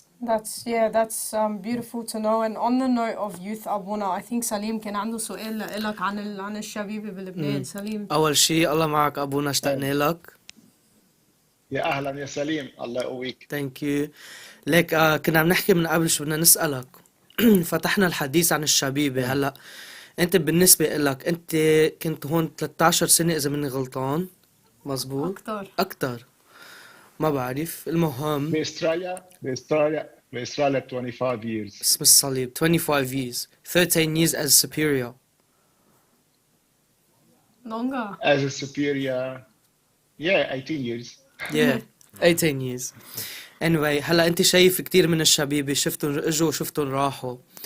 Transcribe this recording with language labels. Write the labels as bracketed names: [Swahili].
[English] That's beautiful to know. And on the note of youth, أبونا, I think سليم [Arabic] كان عنده سؤال لك عن الشبيبة بلبنان. سليم. أول شيء الله معك أبونا، اشتقنا لك. يا أهلا يا سليم، الله يقويك. [English] Thank you. [Arabic] لك كنا عم نحكي من قبل شو بدنا نسألك. فتحنا الحديث عن الشبيبة. هلا أنت بالنسبة لك أنت كنت هون 13 سنة إذا مني غلطان، مزبوط؟ أكتر. ما بعرف، المهم بأستراليا 25 years. اسم الصليب 25 years. [English] 13 years as superior. Longer. As a superior, 18 years. 18 years. [Arabic] Anyway, هلا أنت شايف كتير من الشبيبة شفتهم اجوا وشفتهم راحوا.